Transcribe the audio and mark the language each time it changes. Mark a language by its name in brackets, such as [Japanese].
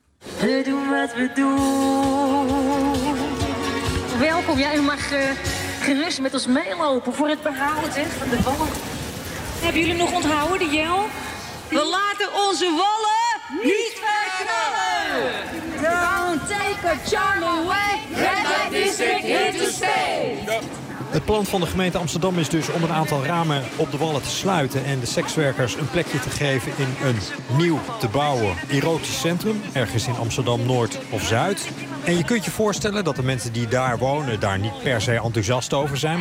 [Dutch] We doen wat we doen. Welkom, jij mag gerust met ons meelopen voor het behoud van de Wallen. Hebben jullie nog onthouden, de Jel? We laten onze Wallen niet verknallen! [English] Don't take a charm away! Red light district here to stay! [Dutch] Het plan van de gemeente Amsterdam is dus om een aantal ramen op de Wallen te sluiten en de sekswerkers een plekje te geven in een nieuw te bouwen erotisch centrum, ergens in Amsterdam Noord of Zuid. En je kunt je voorstellen dat de mensen die daar wonen daar niet per se enthousiast over zijn.